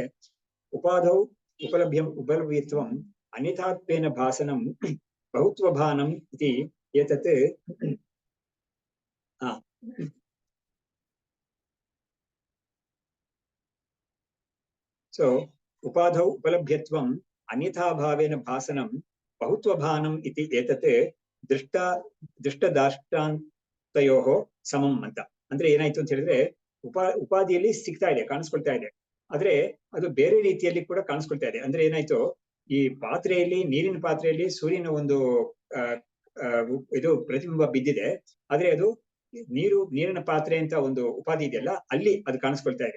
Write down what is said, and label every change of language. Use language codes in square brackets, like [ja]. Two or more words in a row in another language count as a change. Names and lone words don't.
[sa] ಉಪಾಧೌ ಉಪಲಭ್ಯತ್ವಂ ಅನ್ಯಥಾತ್ವೇನ ಭಾಸನಂ ಬಹುತ್ವಭಾನಂ ಇತಿ ಏತತ್ ಸೊ ಉಪಾಧೌ ಉಪಲಭ್ಯತ್ವಂ ಅನ್ಯಥಾಭಾವೇನ ಭಾಸನಂ ಬಹುತ್ವಭಾನಂ ಇತಿ ಏತತ್ ದೃಷ್ಟದಾಷ್ಟಾಂತಯೋ ಸಮಂ ಅಂತ. [kn] ಅಂದ್ರೆ ಏನಾಯ್ತು ಅಂತ ಹೇಳಿದ್ರೆ ಉಪಾಧಿಯಲ್ಲಿ ಸಿಗ್ತಾ ಇದೆ, ಕಾಣಿಸ್ಕೊಳ್ತಾ ಇದೆ, ಆದ್ರೆ ಅದು ಬೇರೆ ರೀತಿಯಲ್ಲಿ ಕೂಡ ಕಾಣಿಸ್ಕೊಳ್ತಾ ಇದೆ. ಅಂದ್ರೆ ಏನಾಯ್ತು, ಈ ಪಾತ್ರೆಯಲ್ಲಿ, ನೀರಿನ ಪಾತ್ರೆಯಲ್ಲಿ ಸೂರ್ಯನ ಒಂದು ಇದು ಪ್ರತಿಬಿಂಬ ಬಿದ್ದಿದೆ, ಆದ್ರೆ ಅದು ನೀರಿನ ಪಾತ್ರೆ ಅಂತ ಒಂದು ಉಪಾಧಿ ಇದೆಯಲ್ಲ, ಅಲ್ಲಿ ಅದು ಕಾಣಿಸ್ಕೊಳ್ತಾ ಇದೆ.